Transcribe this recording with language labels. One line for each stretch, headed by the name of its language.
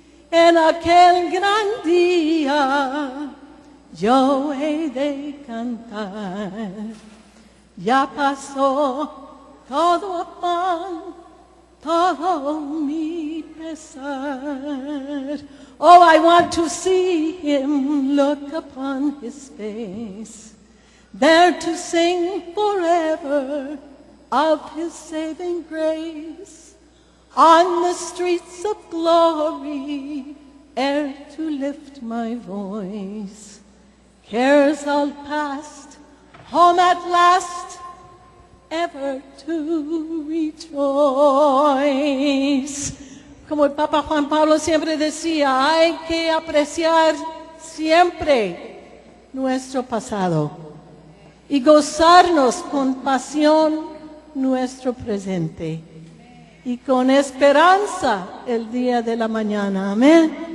Spanish: En aquel gran día yo he de cantar. Ya pasó todo afán, todo mi pesar.
English: Oh, I want to see him, look upon his face, there to sing forever of his saving grace. On the streets of glory, ere to lift my voice. Cares all past, home at last, ever to rejoice.
Spanish: Como el Papa Juan Pablo siempre decía, hay que apreciar siempre nuestro pasado y gozarnos con pasión nuestro presente. Y con esperanza el día de la mañana. Amén.